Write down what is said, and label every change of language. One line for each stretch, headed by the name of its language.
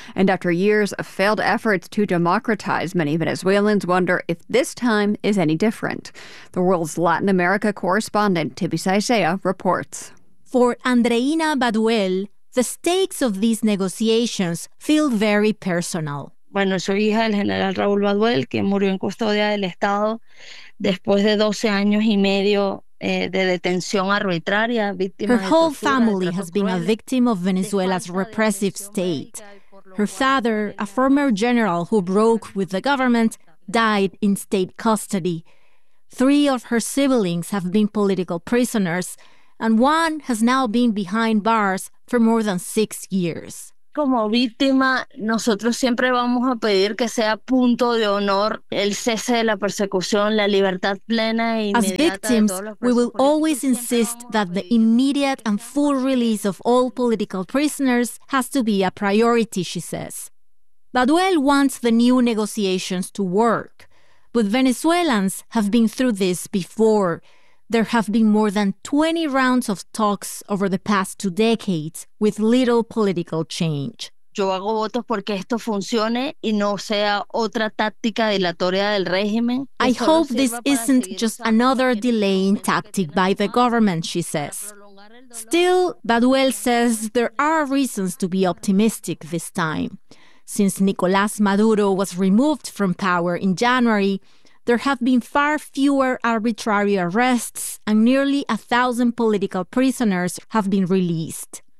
English: And after years of failed efforts to democratize, many Venezuelans wonder if this time is any different. The World's Latin America correspondent, Tibi Saizea, reports. For Andreina Baduel, the stakes of these negotiations feel very personal.
Spanish: Bueno, soy hija del general Raúl Baduel, quien murió en custodia del Estado después de 12 años y medio.
English: Her whole family has been a victim of Venezuela's repressive state. Her father, a former general who broke with the government, died in state custody. Three of her siblings have been political prisoners, and one has now been behind bars for more than 6 years.
Spanish: Como víctima, nosotros siempre vamos a pedir que sea punto de honor el cese de la persecución, la libertad plena e inmediata.
English: As victims, we will always insist that the immediate and full release of all political prisoners has to be a priority, she says. Baduel wants the new negotiations to work. But Venezuelans have been through this before. There have been more than 20 rounds of talks over the past 2 decades with little political change.
Spanish: Yo hago votos porque esto funcione y no sea otra táctica dilatoria del régimen.
English: I hope this isn't just another delaying tactic by the government, she says. Still, Baduel says there are reasons to be optimistic this time. Since Nicolás Maduro was removed from power in January, there have been far fewer arbitrary arrests and nearly 1,000 political prisoners have been released.